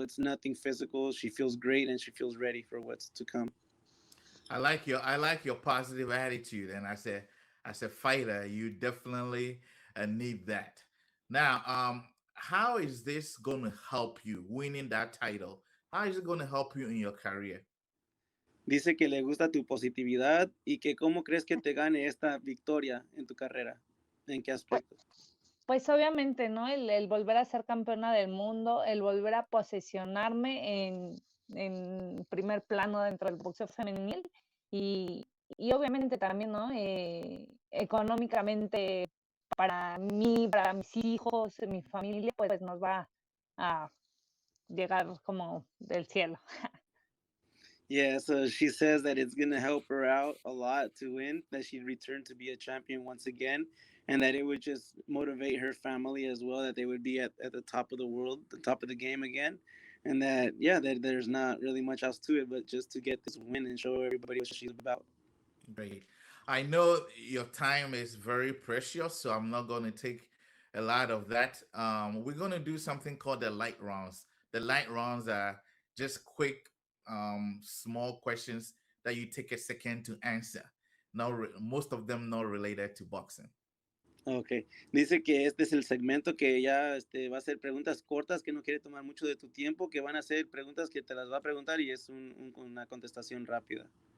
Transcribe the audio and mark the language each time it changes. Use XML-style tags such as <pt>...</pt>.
<en>It's nothing physical. She feels great and she feels ready for what's to come. I like your positive attitude, and as a fighter, you definitely need that. Now, how is this going to help you winning that title? How is it going to help you in your career?</en> <es>Dice que le gusta tu positividad y que cómo crees que te gane esta victoria en tu carrera. ¿En qué Pues, aspecto? pues obviamente, ¿no? El volver a ser campeona del mundo, el volver a posicionarme en primer plano dentro del boxeo femenil y, y obviamente también, ¿no? Económicamente para mí, para mis hijos, mi familia, pues nos va a llegar como del cielo.</es> <en>Yeah, so she says that it's going to help her out a lot to win, that she'd return to be a champion once again, and that it would just motivate her family as well, that they would be at the top of the world, the top of the game again. And that, yeah, that there's not really much else to it, but just to get this win and show everybody what she's about. Great. I know your time is very precious, so I'm not going to take a lot of that. We're going to do something called the light rounds. The light rounds are just quick, small questions that you take a second to answer. Most of them not related to boxing.</en> <es>Ok, dice que este es el segmento que ya va a ser preguntas cortas, que no quiere tomar mucho de tu tiempo, que van a ser preguntas que te las va a preguntar y es una contestación rápida.</es>